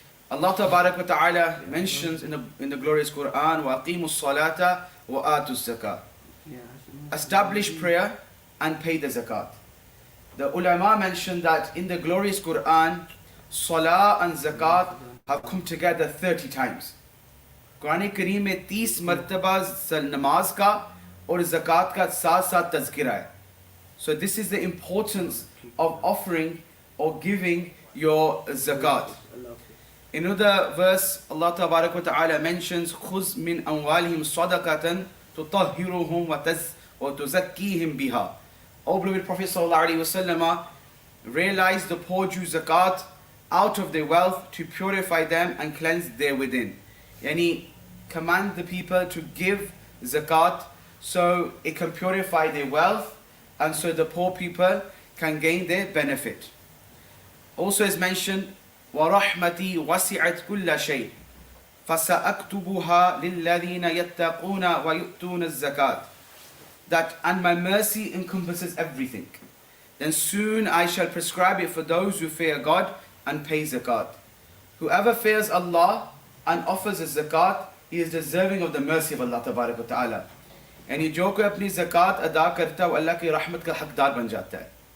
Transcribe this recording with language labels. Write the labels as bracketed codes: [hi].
[en] Allah ta'ala mentions in the glorious Quran, [ar] وَأَقِيمُوا الصَّلَاةَ وَآتُوا الزَّكَاةَ. [en] Establish prayer and pay the zakat. The ulama mentioned that in the glorious Quran, salah and zakat have come together 30 times. [hi] Quran Kareem में 30 मर्तबा नमाज का और zakat का साथ तज़किरा है. [en] So this is the importance of offering or giving your zakat. In another verse, Allah Ta'ala mentions, [ar] خُذْ مِنْ أَمْوَالِهِمْ صَدَقَةً تُطَهِّرُهُمْ وَتُزَكِّيهِمْ بِهَا. [en] O beloved Prophet ﷺ, realize the poor Jews zakat out of their wealth to purify them and cleanse their within. Yani, command the people to give zakat so it can purify their wealth and so the poor people can gain their benefit. Also as mentioned, [ar] وَرَحْمَتِي وَسِعَتْ كُلَّ شَيْءٍ فَسَأَكْتُبُهَا لِلَّذِينَ يَتَّقُونَ وَيُؤْتُونَ الزَّكَاةَ. [en] That and my mercy encompasses everything. Then soon I shall prescribe it for those who fear God and pay zakat. Whoever fears Allah and offers a zakat, he is deserving of the mercy of Allah ta'ala. And he [hi] जो कोई अपनी zakat अदा करता है वो अल्लाह की रहमत का हकदार बन जाता है.